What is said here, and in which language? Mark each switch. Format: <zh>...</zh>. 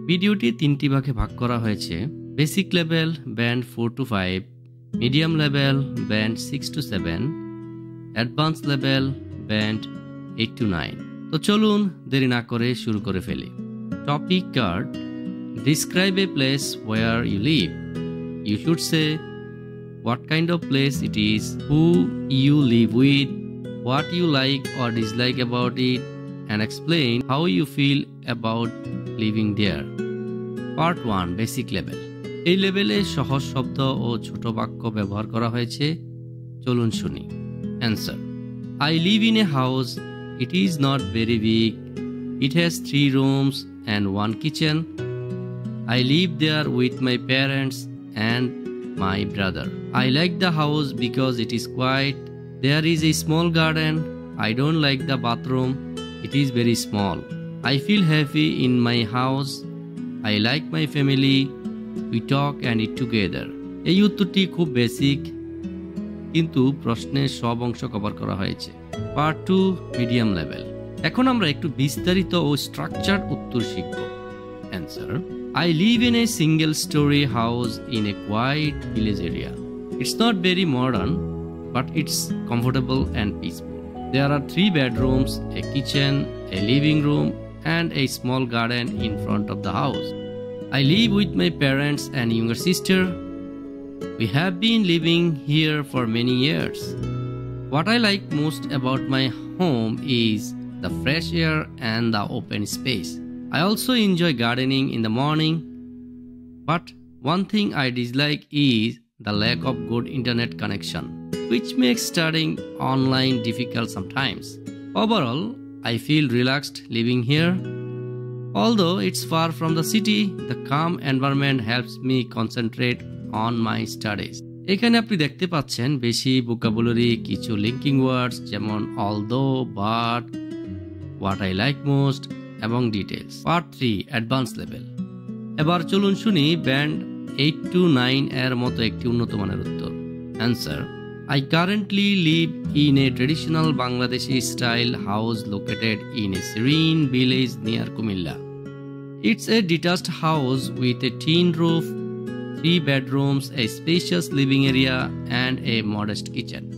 <bn>ভিডিওটি 3টি ভাগে ভাগ করা হয়েছে: basic level band 4 to 5, medium level band 6 to 7, advance level band 8 to 9। তো চলুন দেরি না করে শুরু করে ফেলি। Topic card:</bn> <en>Describe a place where you live. You should say what kind of place it is, who you live with, what you like or dislike about it, and explain how you feel about living there. Part 1, Basic Level.</en> <bn>এই লেভেলে সহজ শব্দ ও ছোট বাক্য ব্যবহার করা হয়েছে। চলুন শুনি।</bn> <en>Answer: I live in a house. It is not very big. It has 3 rooms and 1 kitchen. I live there with my parents and my brother. I like the house because it is quiet. There is a small garden. I don't like the bathroom. It is very small. I feel happy in my house. I like my family. We talk and eat together.</en> <bn>এই উত্তরটি খুব basic, কিন্তু প্রশ্নের সব অংশ cover করা হয়েছে। Part 2, medium level. এখন আমরা একটু বিস্তারিত ও স্ট্রাকচারড উত্তর শিখব।</bn> <en>Answer: I live in a single-story house in a quiet village area. It's not very modern, but it's comfortable and peaceful. There are 3 bedrooms, a kitchen, a living room, and a small garden in front of the house. I live with my parents and younger sister. We have been living here for many years. What I like most about my home is the fresh air and the open space. I also enjoy gardening in the morning, but one thing I dislike is the lack of good internet connection, which makes studying online difficult sometimes. Overall, I feel relaxed living here. Although it's far from the city, the calm environment helps me concentrate on my studies.</en> <bn>এখানে আপনি দেখতে পাচ্ছেন বেশি vocabulary, কিছু linking ওয়ার্ডস যেমন although, but,</bn> <en>what I like most</en> <bn>এবং details. Part 3, advance level. এবার চলুন শুনি ব্যান্ড 8 to 9 এর মতো একটি উন্নত মানের উত্তর।</bn> <en>Answer: I currently live in a traditional Bangladeshi style house located in a serene village near Kumilla. It's a detached house with a tin roof, 3 bedrooms, a spacious living area, and a modest kitchen.</en>